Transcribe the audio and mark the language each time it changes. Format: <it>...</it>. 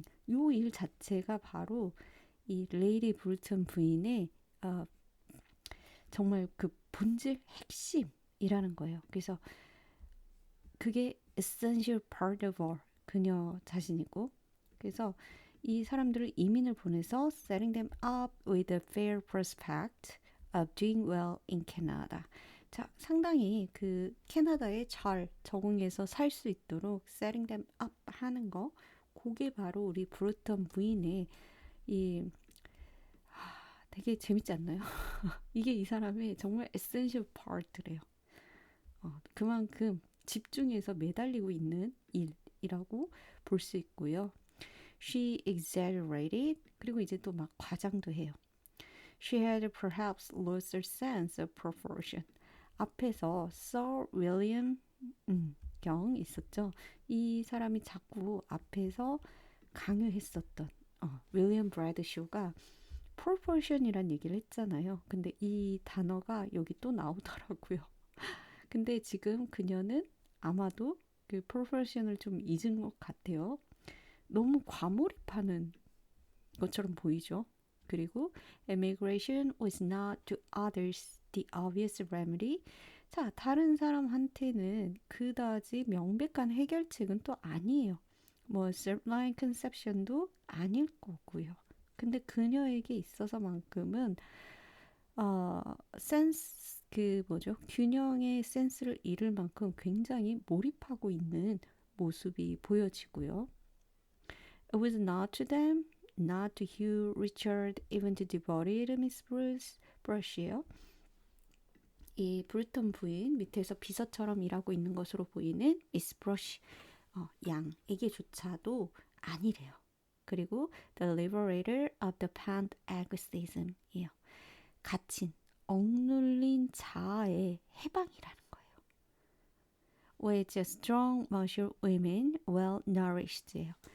<ko>요 일 자체가 바로 이 레이디 브루턴 부인의 정말 그 본질 핵심이라는 거예요. 그래서 그게</ko> <en>essential part of her</en> <ko>그녀 자신이고 그래서 이 사람들을 이민을 보내서</ko> <en>setting them up with a fair prospect of doing well in Canada.</en> <ko>자, 상당히 그 캐나다에 잘 적응해서 살 수 있도록</ko> <en>setting them up</en> <ko>하는 거 그게 바로 우리 브루턴 부인의 이 되게 재밌지 않나요? 이게 이 사람의 정말</ko> <en>essential part</en> <ko>래요. 그만큼 집중해서 매달리고 있는 일이라고 볼 수 있고요.</ko> <en>She exaggerated</en> <ko>그리고 이제 또 막 과장도 해요.</ko> <en>She had perhaps lost her sense of proportion.</en> <ko>앞에서 Sir William 경 있었죠. 이 사람이 자꾸 앞에서 강요했었던 윌리엄 브래드쇼가 proportion이란 얘기를 했잖아요. 근데 이 단어가 여기 또 나오더라고요. 근데 지금 그녀는 아마도 그 proportion을 좀 잊은 것 같아요. 너무 과몰입하는 것처럼 보이죠.</ko> <en>그리고 immigration was not to others the obvious remedy.</en> <ko>자, 다른 사람한테는 그다지 명백한 해결책은 또 아니에요. 뭐</ko> <en>sublime conception</en> <ko>도 아닐 거고요. 근데 그녀에게 있어서만큼은 sense 그 뭐죠? 균형의 센스를 잃을 만큼 굉장히 몰입하고 있는 모습이 보여지고요.</ko> <en>It was not to them, not to Hugh, Richard, even to devoted Miss Bruce예요.</en> <ko>이 브루턴 부인 밑에서 비서처럼 일하고 있는 것으로 보이는 미스 브러쉬 양에게조차도 아니래요.</ko> <en>그리고 The Liberator of the Pant Egoism이에요.</en> <ko>갇힌, 억눌린 자아의 해방이라는 거예요.</ko> <en>With strong, mature women, well nourished.</en>